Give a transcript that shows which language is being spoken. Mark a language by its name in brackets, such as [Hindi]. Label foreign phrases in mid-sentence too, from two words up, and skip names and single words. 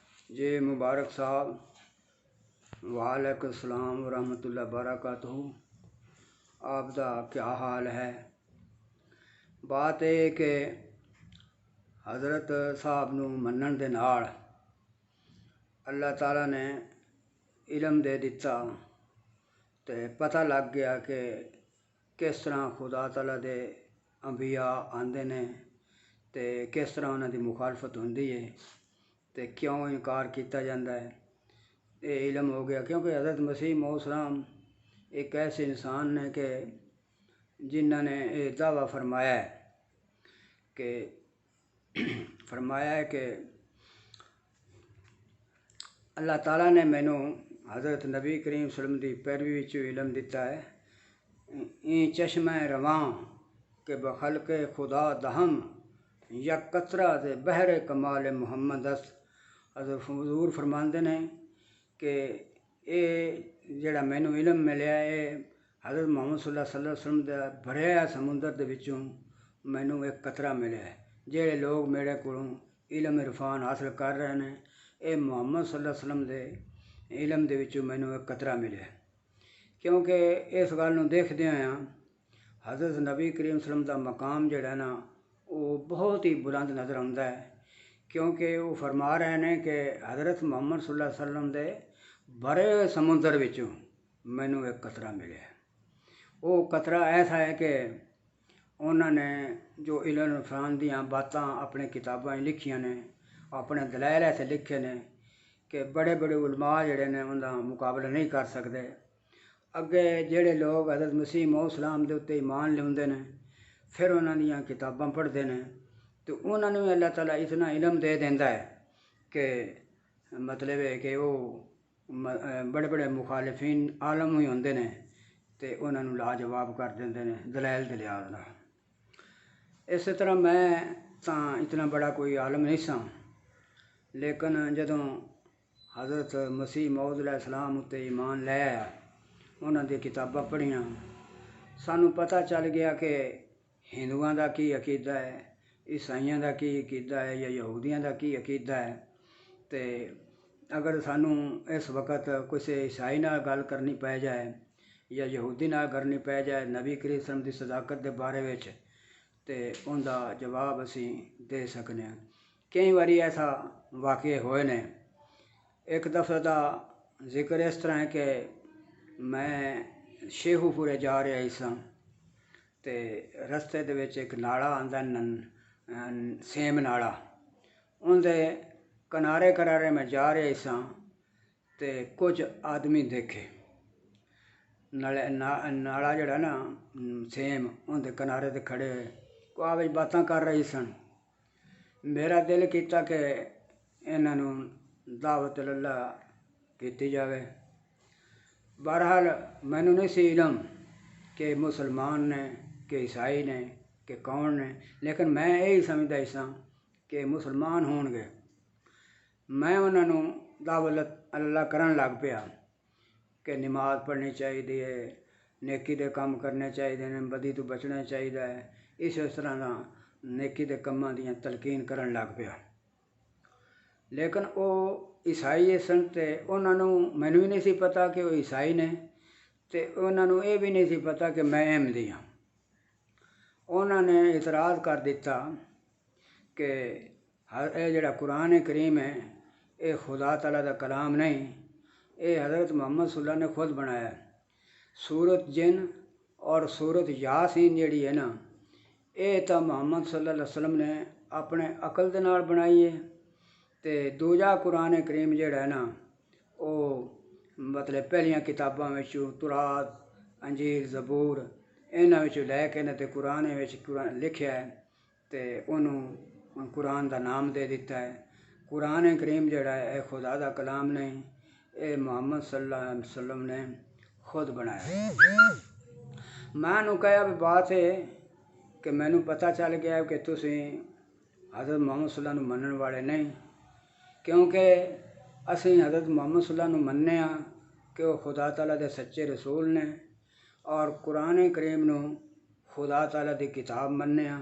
[Punjabi] جی مبارک صاحب [Arabic] وعلیکم السلام ورحمۃ اللہ وبرکاتہ۔ [Punjabi] آپ دا کیا حال ہے؟ بات ہے کہ حضرت صاحب نو منن دے نال اللہ تعالیٰ نے علم دے دتا تے پتہ لگ گیا کہ کس طرح خدا تعالیٰ دے انبیاء آندے نے تے کس طرح انہاں دی مخالفت ہوندی ہے تے کیوں انکار کیتا جاندہ ہے۔ یہ علم ہو گیا کیونکہ حضرت مسیح موعود السلام ایک ایسے انسان نے کہ جنہوں نے یہ دعویٰ فرمایا ہے کہ اللہ تعالیٰ نے مینوں حضرت نبی کریم [Arabic] صلی اللہ علیہ وسلم [Punjabi] دی پیروی وچ علم دیتا ہے۔ [Persian] این چشمہ رواں کہ بخلق خدا دہم یک قطرہ دے بحر کمال محمد است۔ [Punjabi] حضرت حضور فرماندے نے کہ اے جڑا مینوں علم ملیا ہے حضرت محمد [Arabic] صلی اللہ علیہ وسلم [Punjabi] دا بھریا سمندر دے وچوں مینوں ایک قطرہ ملیا ہے۔ جڑے لوگ میرے کولوں علم عرفان حاصل کر رہے ہیں اے محمد [Arabic] صلی اللہ علیہ وسلم [Punjabi] دے علم دے وچوں مینوں ایک قطرہ ملیا ہے۔ کیونکہ اس گل نوں دیکھدے ہوئے حضرت نبی کریم [Arabic] صلی اللہ علیہ وسلم [Punjabi] دا مقام جڑا ہے نا [Urdu] وہ بہت ہی بلند نظر آتا ہے، [Punjabi] کیونکہ وہ فرما رہے ہیں کہ حضرت محمد [Arabic] صلی اللہ علیہ وسلم [Punjabi] دے بھرے ہوئے سمندر وچوں مینوں ایک قطرہ ملیا ہے۔ وہ قطرہ ایسا ہے کہ انہوں نے جو علم عرفان دیاں باتاں اپنے کتاباں لکھیاں نے، اپنے دلائل ایسے لکھے نے کہ بڑے بڑے علماء جڑے نے ان دا مقابلہ نہیں کر سکتے۔ اگے جڑے لوگ حضرت مسیح موعود السلام دے اتے ایمان لیندے نے پھر انہاں دیاں کتاباں پڑھتے ہیں تو انہوں نے اللہ تعالیٰ اتنا علم دے دیندا ہے کہ مطلب ہے کہ وہ بڑے بڑے مخالفین عالم ہوئی ہوندے نے تے انہوں نے لاجواب کر دیندے نے دلائل دے لحاظ نال۔ اس طرح میں تاں اتنا بڑا کوئی عالم نہیں سا، لیکن جدوں حضرت مسیح موعود علیہ السلام اتے ایمان لے آیا انہاں دی کتاباں پڑھیاں سانوں پتہ چل گیا کہ ہندوؤں دا کی عقیدہ ہے، عیسائیاں دا کی عقیدہ ہے یا یہودیاں دا کی عقیدہ ہے۔ تے اگر سانوں اس وقت کسی عیسائی نال گل کرنی پے جائے یا یہودی نال کرنی پے جائے نبی کریم [Arabic] صلی اللہ علیہ وسلم [Punjabi] دی صداقت دے بارے وچ تے ان دا جواب اسی دے سکنے ہیں۔ کئی واری ایسا واقعے ہوئے نے۔ ایک دفعہ دا ذکر اس طرح ہے کہ میں شیخو پورے جا رہا ساں تے رستے دے وچ ایک ناڑا آندا سیم ناڑا ان دے کنارے میں جا رہا ساں تے کچھ آدمی دیکھے ناڑا جڑا نا سیم ان دے کنارے تے کھڑے ہوئے کو آوے باتاں کر رہی سن۔ میرا دل کیتا کہ انہاں نوں دعوت اللہ کیتی جاوے۔ بہرحال مینوں نہیں سی علم کہ مسلمان نے کہ عیسائی نے کہ کون نے، لیکن میں یہی سمجھدا ساں کہ مسلمان ہون گے۔ میں انہاں نوں دعوت اللہ کرن لگ پیا کہ نماز پڑھنی چاہیے، نیکی دے کام کرنے چاہیے نے، بدی تو بچنا چاہیے ہے، اس طرح دا نیکی دے کاماں دیاں تلقین کرن لگ پیا۔ لیکن وہ عیسائی سن تے انہاں نوں مینوں بھی نہیں سی پتہ کہ وہ عیسائی نے تے انہاں نوں یہ بھی نہیں سی پتہ کہ میں احمدی ہاں۔ انہوں نے اعتراض کر دیتا کہ اے جڑا قرآن کریم ہے اے خدا تعالیٰ دا کلام نہیں، اے حضرت محمد [Arabic] صلی اللہ علیہ وسلم [Punjabi] نے خود بنایا ہے۔ سورت جن اور سورت یاسین جڑی ہے نا اے تا محمد [Arabic] صلی اللہ علیہ وسلم [Punjabi] نے اپنے عقل دے نال بنائی ہے تے دوجا قرآن کریم جڑا ہے نا وہ مطلب پہلیاں کتاباں وچوں تورات انجیل زبور انہاں وچوں لے کے تے قرآن وچ لکھیا ہے تے انہوں قرآن دا نام دے دیتا ہے۔ قرآن کریم جڑا ہے اے خدا دا کلام نہیں، اے محمد [Arabic] صلی اللہ علیہ وسلم [Punjabi] نے خود بنایا۔ میں نوں کہا بھی بات ہے کہ مینوں پتہ چل گیا کہ تسی حضرت محمد [Arabic] صلی اللہ علیہ وسلم [Punjabi] منن والے نہیں، کیونکہ اسی حضرت محمد [Arabic] صلی اللہ علیہ وسلم [Punjabi] مننے ہاں کہ وہ خدا تعالیٰ دے سچے رسول نے اور قرآن کریم نوں خدا تعالیٰ دی کتاب مننے ہاں۔